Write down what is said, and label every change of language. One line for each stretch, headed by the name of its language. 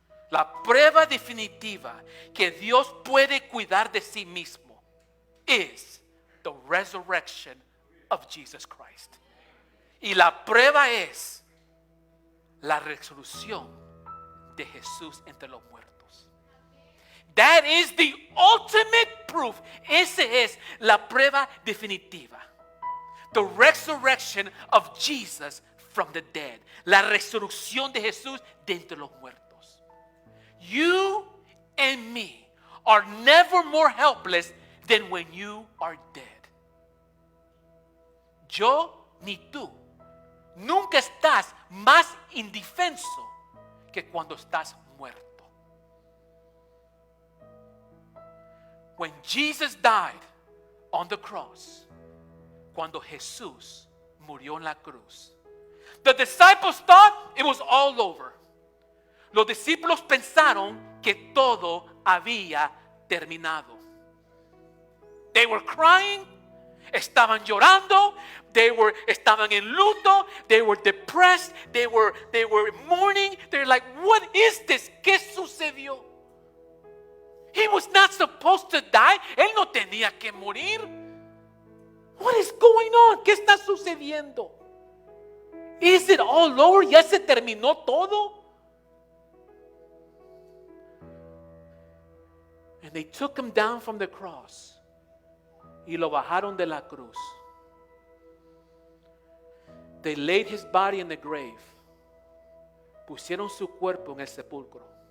Spanish: La prueba definitiva que Dios puede cuidar de sí mismo
English: is the resurrection of Jesus Christ.
Spanish: Y la prueba es la resurrección de Jesús entre los muertos.
English: That is the ultimate proof.
Spanish: Esa es la prueba definitiva.
English: The resurrection of Jesus from the dead.
Spanish: La resurrección de Jesús de entre los muertos.
English: You and me are never more helpless than when you are dead.
Spanish: Yo ni tú nunca estás más indefenso que cuando estás muerto.
English: When Jesus died on the cross,
Spanish: cuando Jesús murió en la cruz,
English: the disciples thought it was all over.
Spanish: Los discípulos pensaron que todo había terminado.
English: They were crying,
Spanish: estaban llorando, estaban en luto,
English: they were depressed, they were mourning. They're like, what is this?
Spanish: ¿Qué sucedió?
English: He was not supposed to die.
Spanish: Él no tenía que morir.
English: What is going on?
Spanish: ¿Qué está sucediendo?
English: Is it all over?
Spanish: ¿Ya se terminó todo?
English: And they took him down from the cross.
Spanish: Y lo bajaron de la cruz.
English: They laid his body in the grave.
Spanish: Pusieron su cuerpo en el sepulcro.